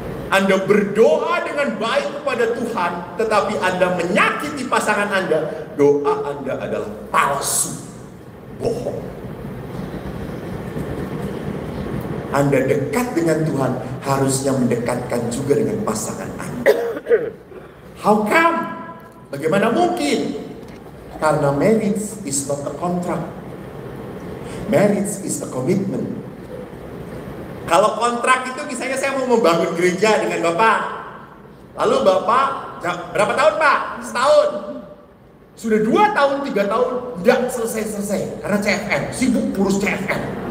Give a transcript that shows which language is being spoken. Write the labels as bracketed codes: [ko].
[id] Anda berdoa dengan baik kepada Tuhan, tetapi Anda menyakiti pasangan Anda, doa Anda adalah palsu, bohong. Anda dekat dengan Tuhan, harusnya mendekatkan juga dengan pasangan Anda. [en] How come? [id] Bagaimana mungkin? Karena [en] marriage is not a contract. Marriage is a commitment. [id] Kalau kontrak itu misalnya saya mau membangun gereja dengan Bapak. Lalu Bapak, berapa tahun Pak? Setahun. Sudah 2 tahun, 3 tahun, tidak selesai-selesai. Karena CFN, sibuk urus CFN.